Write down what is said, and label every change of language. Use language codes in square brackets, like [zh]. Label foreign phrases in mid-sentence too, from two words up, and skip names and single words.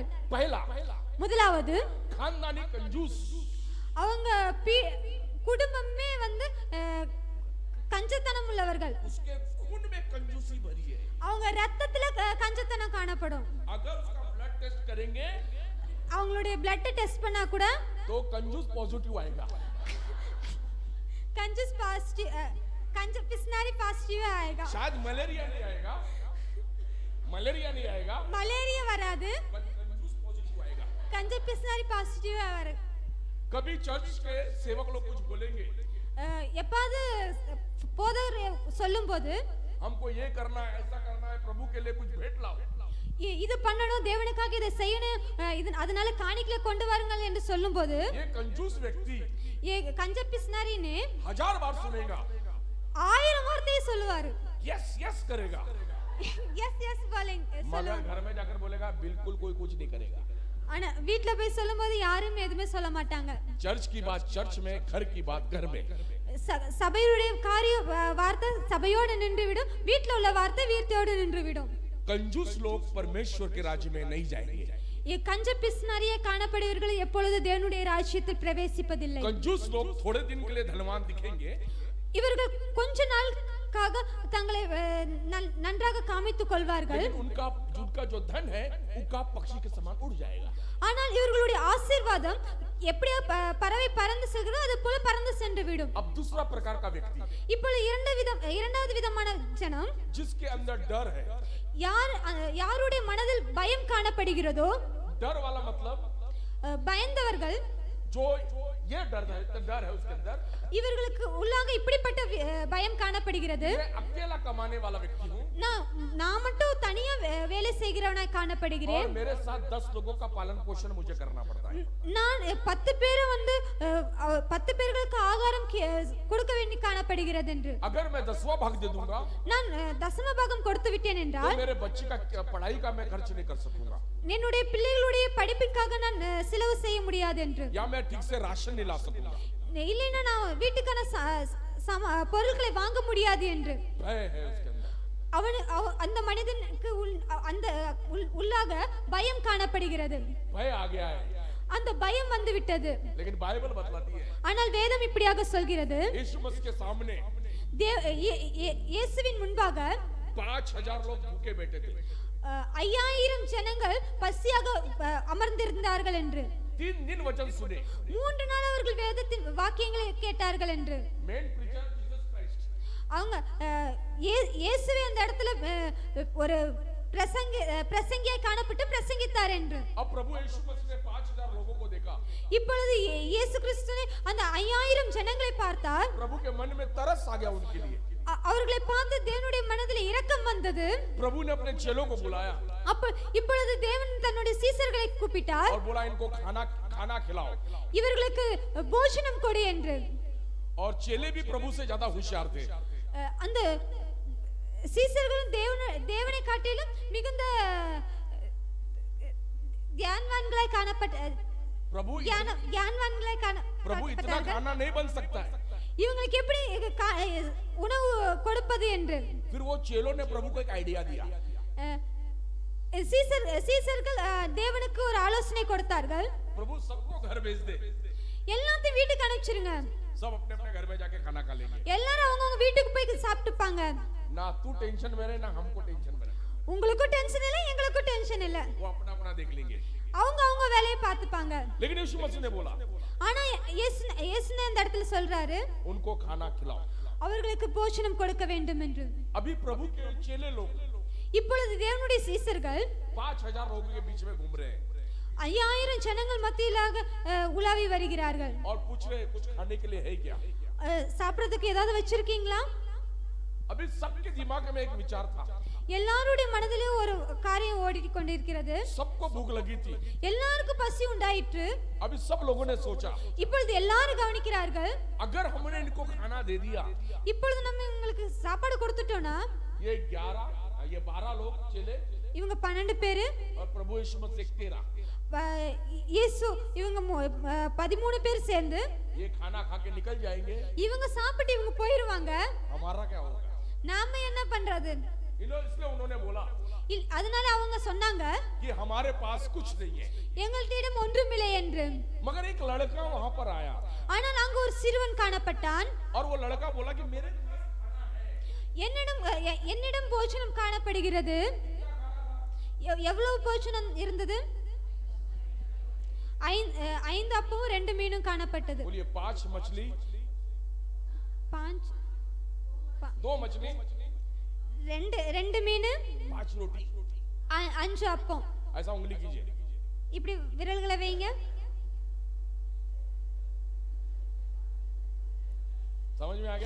[hi] पहला, [ta] முதலாவது [hi] खानदानी कंजूस. [ta] அவங்க குடும்பமே வந்து கஞ்சத்தனம் உள்ளவர்கள். [hi] उसके खून में कंजूसी भरी है. [ta] அவங்க ரத்தத்துல கஞ்சத்தனம் காணப்படும். [hi] अगर उसका ब्लड टेस्ट करेंगे [ta] அவங்களுடைய பிளட் டெஸ்ட் பண்ணா கூட [hi] तो कंजूस पॉजिटिव आएगा. कंजूस पॉजिटिव कंज पिसनारी पॉजिटिव आएगा. शायद मलेरिया नहीं आएगा, मलेरिया नहीं आएगा, [ta] मलेरिया வராது, [hi] कंजूस पॉजिटिव आएगा. कंज पिसनारी पॉजिटिव வரும். कभी चर्च के सेवक लोग कुछ बोलेंगे, [ta] எப்பாவது போதவர் சொல்லும்போது [hi] हमको ये करना है, ऐसा करना है, प्रभु के लिए कुछ भेंट लाओ. [ta] இது பண்ணணும், தேவனுக்காக இதை செய்யணும், அதனால காணிக்கையை கொண்டு வாருங்கள் என்று சொல்லும்போது [hi] ये कंजूस व्यक्ति [ta] கஞ்ச பிஸ்னாரின்னு [hi] 1000 बार सुनेगा, [ta] 1000 வார்த்தையை சொல்லுவாரு. [en] yes yes [hi] करेगा, [en] yes yes [hi] मगर घर में जाकर बोलेगा बिल्कुल कोई कुछ नहीं करेगा. [ta] ஆனா வீட்ல போய் சொல்லும்போது யாரும் எதுவுமே சொல்ல மாட்டாங்க. [hi] चर्च की बात चर्च में, घर की बात घर में. [ta] சபையுடைய காரிய வார்த்தை சபையோடு நின்றுவிடும், வீட்ல உள்ள வார்த்தை வீட்டோடு நின்றுவிடும். [hi] कंजूस लोग परमेश्वर के राज्य में नहीं जाएंगे. [ta] கஞ்ச பிஸ்னாரியே காணப்படுவர்கள் எப்பொழுது தேவனுடைய ராஜ்யத்தில் பிரவேசிப்பதில்லை. [hi] कंजूस लोग थोड़े दिन के लिए धनवान दिखेंगे, [ta] இவர்கள் கொஞ்ச நாளுக்காக தங்களை நன்றாக காமித்துக் கொள்வார்கள். [hi] लेकिन उनका जो धन है उनका पक्षी के समान उड़ जाएगा. [ta] ஆனால் இவர்களுடைய ஆசீர்வாதம் எப்படி பறவை பறந்து செல்கிறதோ அது போல பறந்து சென்று விடும். [hi] अब दूसरा प्रकार का व्यक्ति, [ta] இப்பொழுது இரண்டாவது விதமான ஜனம், [hi] जिसके अंदर डर है. [ta] யாருடைய மனதில் பயம் காணப்படுகிறதோ, [hi] डर वाला मतलब [ta] பயந்தவர்கள், [hi] जो ये डर है उसके अंदर, [ta] இவர்களுக்கு உள்ளாக இப்படிப்பட்ட பயம் காணப்படுகிறது. [hi] मैं अकेला कमाने वाला व्यक्ति हूँ [ta] நான் மட்டும் தனியா வேலை செய்கிறவனாய் காணப்படுகிறேன். [hi] और मेरे साथ 10 लोगों का पालन पोषण मुझे करना पड़ता है. [ta] நான் 10 பேரை வந்து 10 பேர்களுக்கு ஆகாரம் கொடுக்க வேண்டி காணப்படுகிறது என்று. [hi] अगर मैं 10वां भाग दे दूंगा, [ta] நான் தசம பாகம் கொடுத்து விட்டேன் [hi] तो [ta] என்றால் [hi] मेरे बच्चे का पढ़ाई का मैं खर्च नहीं कर सकूंगा, [ta] என்னுடைய பிள்ளைகளுடைய படிப்புக்காக நான் செலவு செய்ய முடியாது என்று. [hi] या मैं ठीक से राशन नहीं ला सकूंगा. [ta] இல்லைன்னா நான் வீட்டுக்கான பொருட்களை வாங்க முடியாது என்று. [hi] भय है उसके अंदर. [ta] அந்த மனிதனுக்கு அந்த உள்ளாக பயம் காணப்படுகிறது. [hi] भय आ गया है, [ta] அந்த பயம் வந்து விட்டது. [hi] लेकिन बाइबल बतलाती है [ta] ஆனால் வேதம் இப்படியாக சொல்கிறது, [hi] यीशु मसीह के सामने [ta] இயேசுவின் முன்பாக [hi] 5000 लोग भूखे बैठे थे. [ta] 5000 ஜனங்கள் பசியாக அமர்ந்திருந்தார்கள் என்று. [hi] 3 दिन वचन सुने. [ta] 3 நாள் அவர்கள் வேதத்தின் வாக்கியங்களை கேட்டார்கள் என்று. [en] main preacher Jesus Christ. [ta] அவங்க இயேசுவே அந்த இடத்துல ஒரு பிரசங்கியாய் காணப்பட்டு பிரசங்கித்தார் என்று. [hi] अब प्रभु यीशु मसीह ने 5000 लोगों को देखा. [ta] இப்பொழுது இயேசு கிறிஸ்து அந்த 5000 ஜனங்களை பார்த்தார். [hi] प्रभु के मन में तरस आ गया उनके लिए. [ta] அவர்களை பார்த்து தேவனுடைய மனதில் இரக்கம் வந்தது. [hi] प्रभु ने अपने चेलों को बुलाया [ta] இப்பொழுது தேவன் தன்னுடைய சீசர்களை கூப்பிட்டார். [hi] और बोला इनको खाना खिलाओ. [ta] இவர்களுக்கு போஜனம் கொடு என்று. [hi] और चेले भी प्रभु से ज्यादा होशियार थे. [ta] அந்த சீசர்களும் தேவனை காட்டிலும் மிகுந்த ஞானவான்களாய் காணப்பட்ட [hi] प्रभु प्रभु इतना खाना नहीं बन सकता है. [ta] இவங்களுக்கு எப்படி உணவு கொடுப்பது என்று [hi] फिर वो चेलों ने प्रभु को एक आइडिया दिया. [ta] சீசர்கள் தேவனுக்கு ஒரு ஆலோசனை கொடுத்தார்கள். [hi] प्रभु सबको घर भेज दे, [ta] எல்லாத்தையும் வீட்டுக்கு அனுப்பிச்சிருங்க, [hi] सब अपने अपने घर में जाके खाना खा लेंगे. [ta] எல்லாரும் அவங்க வீட்டுக்கு போய் சாப்பிட்டுப்பாங்க. [hi] ना तू टेंशन में रहे ना हमको टेंशन में रहे, [ta] உங்களுக்கும் டென்ஷன் இல்ல எங்களுக்கும் டென்ஷன் இல்ல, [hi] वो अपना अपना देख लेंगे. [ta] அவங்க வேலையை பார்த்துப்பாங்க. [hi] लेकिन यीशु मसीह ने बोला [ta] ஆனா இயேசு இந்த இடத்துல சொல்றாரு [hi] उनको खाना खिलाओ. [ta] அவர்களுக்கு போஜனம் கொடுக்க வேண்டும் என்று. [hi] अभी प्रभु के चेले लोग [ta] இப்பொழுது தேவனுடைய சீசர்கள் [hi] 5000 लोगों के बीच में घूम रहे हैं [ta] 5000 ஜனங்கள் மத்தியிலாக உலாவி வருகிறார்கள். [hi] और पूछ रहे कुछ खाने के लिए है क्या. [ta] சாப்பிடுறதுக்கு ஏதாவது வச்சிருக்கீங்களா. [hi] अभी सबके दिमाग में एक विचार था, [ta] எல்லாருடைய மனதிலும் ஒரு காரியம் ஓடிட்டு கொண்டிருக்கிறது. [hi] सबको भूख लगी थी. [ta] எல்லாருக்கும் பசி உண்டாயிற்று. [hi] अभी सब लोगों ने सोचा [ta] இப்பொழுது எல்லாரும் கவனிக்கிறார்கள், [hi] अगर हमने इनको खाना दे दिया, [ta] இப்பொழுது நம்ம உங்களுக்கு சாப்பாடு கொடுத்துட்டோம்னா [hi] ये 12 लोग चले [ta] இவங்க 12 பேரு [hi] और प्रभु यीशु मसीह 13, [ta] இயேசு இவங்க 13 பேர் சேர்ந்து [hi] ये खाना खा के निकल जाएंगे, [ta] இவங்க சாப்பிட்டு இவங்க போயிடுவாங்க. [hi] हमारा क्या होगा. [ta] நாம என்ன பண்றது. [hi] इसलिए उन्होंने बोला [ta] அதனால அவங்க சொன்னாங்க [hi] कि हमारे पास कुछ नहीं है. [ta] எங்களிடம் ஒன்றுமில்லை என்று. [hi] मगर एक लड़का वहां पर आया [ta] ஆனால் அங்கு ஒரு சிறுவன் காணப்பட்டான். [hi] और वो लड़का बोला कि मेरे [ta] என்னிடம் போஜனம் காணப்படுகிறது. எவ்வளவு போஜனம் இருந்தது. 5 அப்பமும் 2 மீனும் காணப்பட்டது. [hi] बोलिए 5 मछली 2 मछली [ta] 2 மீன் [hi] 5 रोटी [ta] 5 அப்பம். [hi] ऐसा उंगली कीजिए, [ta] இப்படி விரல்களை வைங்க. [hi] समझ में आ गया.